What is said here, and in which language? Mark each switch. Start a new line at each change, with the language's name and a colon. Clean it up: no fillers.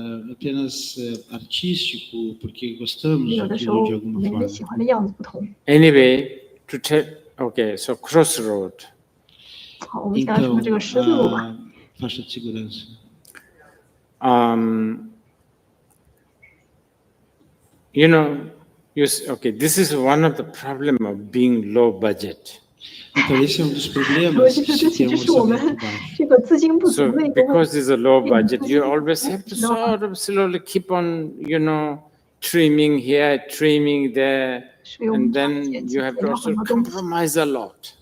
Portuguese: Apenas artístico, porque gostamos daquilo de alguma forma.
English: Anyway, to tell, okay, so crossroad.
Portuguese: Então, a faixa de segurança.
English: This is one of the problem of being low budget.
Portuguese: Então, esse é dos problemas de ter orçamento baixo.
English: So, because it's a low budget, you always have to sort of slowly keep on, trimming here, trimming there, and then you have to also compromise a lot.